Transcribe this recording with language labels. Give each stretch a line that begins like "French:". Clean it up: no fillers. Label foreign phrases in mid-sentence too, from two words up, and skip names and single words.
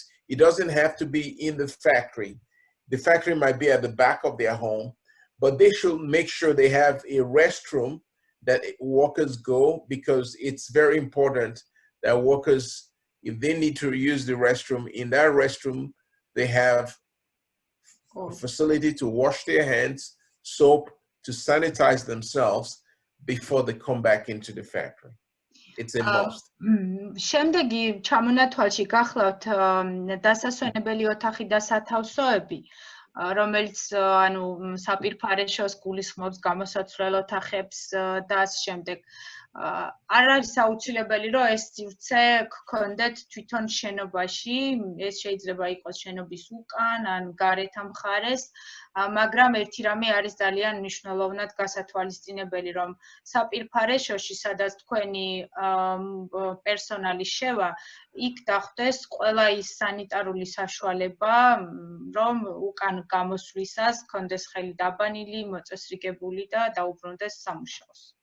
English: It doesn't have to be in the factory. The factory might be at the back of their home, but they should make sure they have a restroom that workers go, because it's very important that workers, if they need to use the restroom, in that restroom, they have a facility to wash their hands, soap, to sanitize themselves before they come back into the factory. It's a must.
Georgian: შემდეგი ჩამონათვალში გახლავთ დასასვენებელი ოთახი და სათავსოები, რომელიც ანუ საპირფარეშოს გულისხმობს გამოსაცვლელ ოთახებს და ასე შემდეგ. არ არის აუცილებელი, რომ ეს სივრცე გქონდეთ თვითონ შენობაში, ეს შეიძლება იყოს შენობის უკან ან გარეთ მხარეს, მაგრამ ერთი რამე არის ძალიან მნიშვნელოვნად გასათვალისწინებელი, რომ საპირფარეშოში, სადაც თქვენი პერსონალი შევა, იქ დახვდეს ყველა ის სანიტარული საშუალება, რომ უკან გამოსვლისას გქონდეს ხელი დაბანილი, მოწესრიგებული და დაუბრუნდეს სამუშაოს.